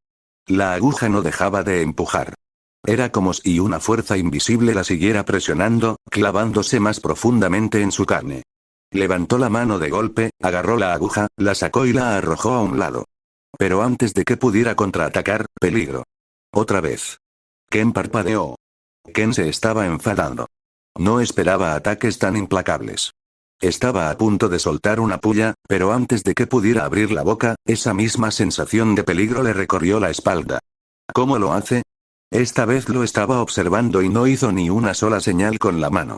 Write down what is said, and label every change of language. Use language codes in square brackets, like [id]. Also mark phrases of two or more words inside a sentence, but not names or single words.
[es] La aguja no dejaba de empujar. Era como si una fuerza invisible la siguiera presionando, clavándose más profundamente en su carne. Levantó la mano de golpe, agarró la aguja, la sacó y la arrojó a un lado. Pero antes de que pudiera contraatacar, peligro. Otra vez. Ken parpadeó. Ken se estaba enfadando. No esperaba ataques tan implacables. Estaba a punto de soltar una puya, pero antes de que pudiera abrir la boca, esa misma sensación de peligro le recorrió la espalda. ¿Cómo lo hace? Esta vez lo estaba observando y no hizo ni una sola señal con la mano.